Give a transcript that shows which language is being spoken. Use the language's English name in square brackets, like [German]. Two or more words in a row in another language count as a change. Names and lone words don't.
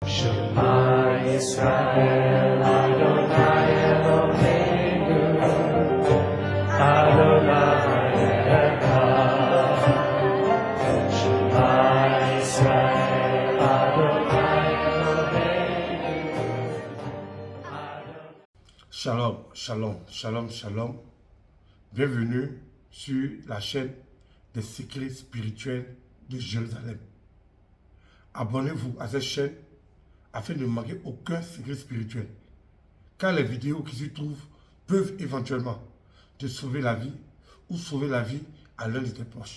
[Hebrew] שמע ישראל, אדוני אלוהינו, אדוני אחד. שמע ישראל, אדוני אלוהינו. שלום, שלום, שלום, שלום. [French] Bienvenue sur la chaîne des secrets spirituels de Jérusalem. Abonnez-vous à cette chaîne afin de ne manquer aucun secret spirituel, car les vidéos qui s'y trouvent peuvent éventuellement te sauver la vie ou sauver la vie à l'un de tes proches.